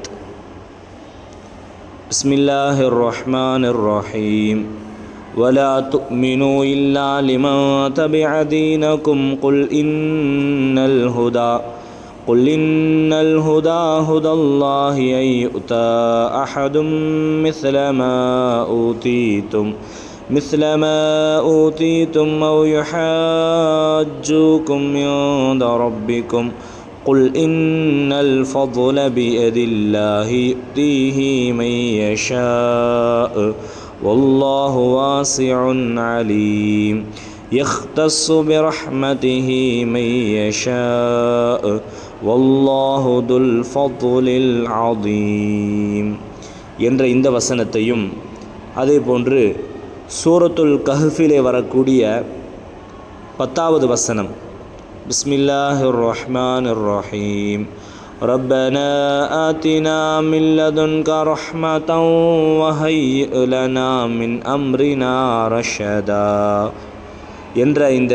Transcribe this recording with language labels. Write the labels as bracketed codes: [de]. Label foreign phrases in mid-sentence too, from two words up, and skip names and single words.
[ar] بسم الله الرحمن الرحيم. ولا تؤمنوا إلا لمن تبع دينكم قل إن الهدى هدى الله أن يؤتى أحد مثل ما أوتيتم أو يحاجوكم عند ربكم قل إن الفضل بيد الله يؤتيه من يشاء والله واسع عليم يختص برحمته من يشاء والله ذو الفضل العظيم [ta] என்ற இந்த வசனத்தையும் அதே போன்று சூரத்துல் கஹ்ஃபிலே வரக்கூடிய 10வது வசனம், [ar] بسم الله الرحمن الرحيم. ربنا آتنا من لدنك رحمة وهيئ لنا من أمرنا رشدا [ta] என்ற இந்த